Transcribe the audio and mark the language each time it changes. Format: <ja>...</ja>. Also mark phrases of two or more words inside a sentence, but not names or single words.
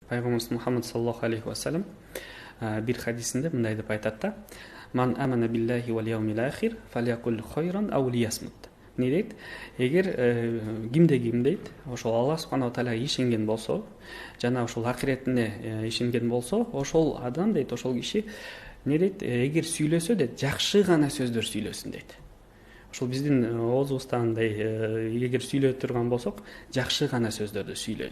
<ky>пайгамбарыбыз Мухаммад</ky> <ar>صلى الله عليه وسلم</ar> <ky>бир хадисинде мындай деп айтат да:</ky> <ar>"من آمن بالله واليوم الآخر فليقل خيرا أو ليصمت".</ar> <ky>Не дейт? Эгер ким дейт, ошол Аллах субханаху тааляга ишенген болсо, жана ошол акиретине ишенген болсо, ошол адам дейт, ошол киши не дейт? Эгер сүйлөсө дейт, жакшы гана сөздөр сүйлөсүн дейт. Ошол биздин оозубуздан андай эгер сүйлөй турган болсок, жакшы гана сөздөрдү сүйлөйлү.</ky>